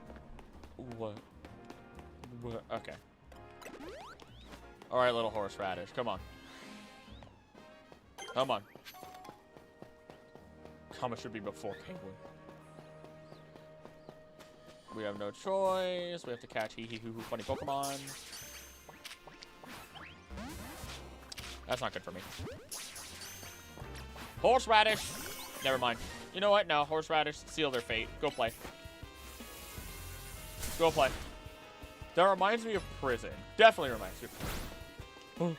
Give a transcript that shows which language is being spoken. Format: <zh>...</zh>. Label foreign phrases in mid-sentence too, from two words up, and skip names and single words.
<en>Okay. Alright, little horseradish. Come on. Come on. Comma should be before penguin. We have no choice. We have to catch hee-hee-hoo-hoo funny Pokemon. That's not good for me. Horseradish! Never mind. You know what? No, horseradish, seal their fate. Go play. Go play. That reminds me of prison. Definitely reminds me of prison.</en>